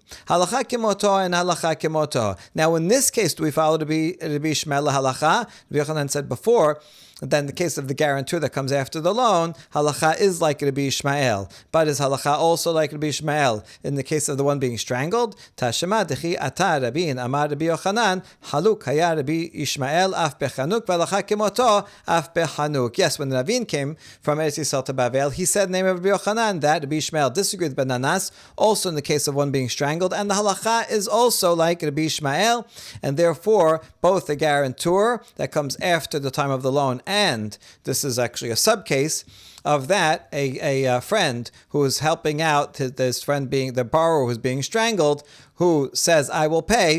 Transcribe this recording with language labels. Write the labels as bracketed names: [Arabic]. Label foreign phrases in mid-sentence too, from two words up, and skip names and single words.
[Hebrew] הלכה כמותו and הלכה כמותו. [English] Now, in this case, do we follow Rabbi Ishmael halacha? Rabbi Yochanan said before, then the case of the guarantor that comes after the loan, halacha is like Rabbi Ishmael. But is halacha also like Rabbi Ishmael in the case of the one being strangled? [Aramaic] תא שמע דכי אתא רבין אמר רבי יוחנן חלוק היה רבי ישמעאל אף בחנוק והלכה כמותו אף בחנוק. [English] Yes, when the Ravin came from Eretz Yisrael to Bavel, he said in the name of Rabbi Yochanan that Rabbi Ishmael disagreed with Ben Nanas, also in the case of one being strangled, and the halacha is also like Rabbi Ishmael, and therefore both the guarantor that comes after the time of the loan, and this is actually a subcase of that, a friend who is helping out this friend being the borrower who's being strangled, who says, I will pay.